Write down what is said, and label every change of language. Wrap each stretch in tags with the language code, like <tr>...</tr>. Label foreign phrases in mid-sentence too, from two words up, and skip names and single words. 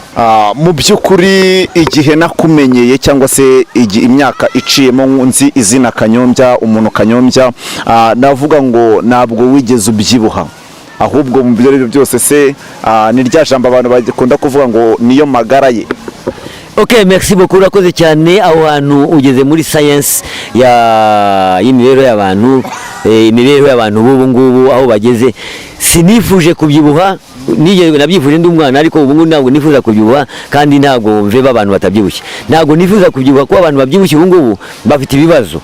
<rw>Mu by'ukuri igihe nakumenyeye cyangwa se imyaka iciyemo nzi izina Kanyombya, umuntu Kanyombya, navuga ngo ntabwo wigeze ubyibuha, ahubwo mu byo byose se ni rya jambo abantu bakunda kuvuga ngo niyo magara ye.</rw> <fr>Okay, merci beaucoup,</fr> <rw>urakoze cyane. Aho hantu ugeze muri science y'imibereho y'abantu, imibereho y'abantu ubu ngubu aho bageze. Sinifuje kubyibuha, nabyifuje ndi umwana, ariko ubu ngubu ntabwo nifuza kubyibuha, kandi ntabwo mveba abantu batabyibushye. Ntabwo nifuza kubyibuha ko abantu babyibushye ubu ngubu bafite ibibazo.</rw>